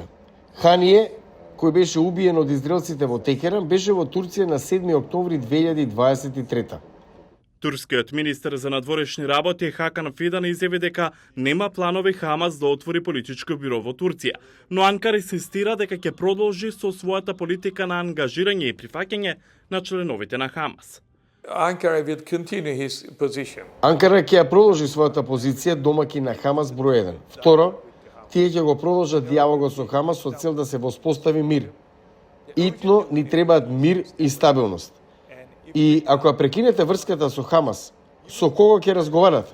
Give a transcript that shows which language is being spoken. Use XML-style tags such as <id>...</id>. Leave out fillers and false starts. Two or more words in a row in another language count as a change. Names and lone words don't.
<mk>Ханije, кој беше убиен од израелците во Текеран, беше во Турција на 7 октомври 2023. Турскиот министер за надворешни работи Хакан Фидан изјави дека нема планови Хамас да отвори политичко биро во Турција, но Анкара инсистира дека ќе продолжи со својата политика на ангажирање и прифаќање на членовите на Хамас.</mk> <en>Ankara will continue his position.</en> <mk>Анкара ќе ја продолжи својата позиција домаќин на Хамас број 1. Второ, тие ќе го продолжат дијалогот со Хамас со цел да се воспостави мир. Итно ни требаат мир и стабилност. И ако ја прекинете врската со Хамас, со кого ќе разговарате?</mk>